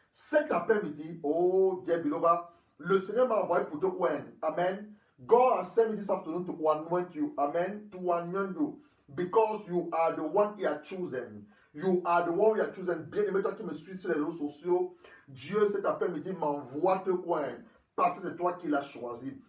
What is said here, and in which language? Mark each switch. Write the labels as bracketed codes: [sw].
[fr] Cet après-midi, [en] oh, dear beloved, [fr] le Seigneur m'a envoyé pour te oindre. Amen. [en] God has sent me this afternoon to anoint you. Amen. To anoint you. Because you are the one he has chosen. You are the one he has chosen. [fr] Bien-aimé, toi qui me suis sur les réseaux sociaux, Dieu cet après-midi m'envoie te oindre. Parce que c'est toi qui l'as choisi.